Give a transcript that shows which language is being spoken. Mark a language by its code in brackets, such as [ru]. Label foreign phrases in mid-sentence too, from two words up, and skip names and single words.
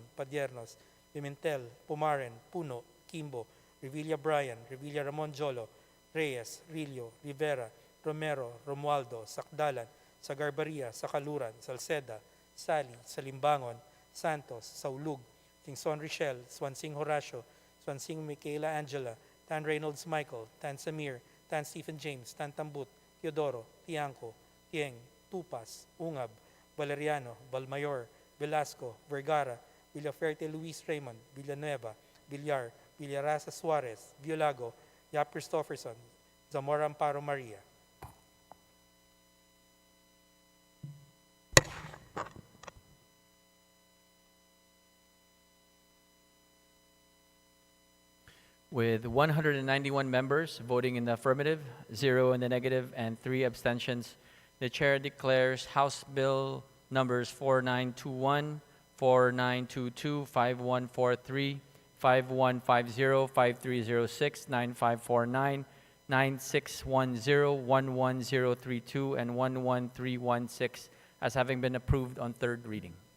[en] Padiernos, Pimentel, Pumaren, Puno, Kimbo, Revilla Brian, Revilla Ramon Jolo, Reyes, Rillo, Rivera, Romero, Romualdo, Sakdalan, Sagarbaria, Sakaluran, Salceda, Sali, Salimbangon, Santos, Saulug, Singson Richelle, Swansing Horacio, Swansing Michaela Angela, Tan Reynolds Michael, Tan Samir, Tan Stephen James, Tan Tambut, Teodoro, Tiangco, Tieng, Tupas, Ungab, Valeriano, Valmayor, Velasco, Vergara, Villaferte Luis Raymond, Villanueva, Villar, Villarasa Suarez, Violago, Yap Christopherson, Zamora Amparo Maria. With 191 members voting in the affirmative, 0 in the negative, and 3 abstentions, the chair declares House Bill numbers 4921, 4922, 5143, 5150, 5306, 9549, 9610, 11032, and 11316 as having been approved on third reading.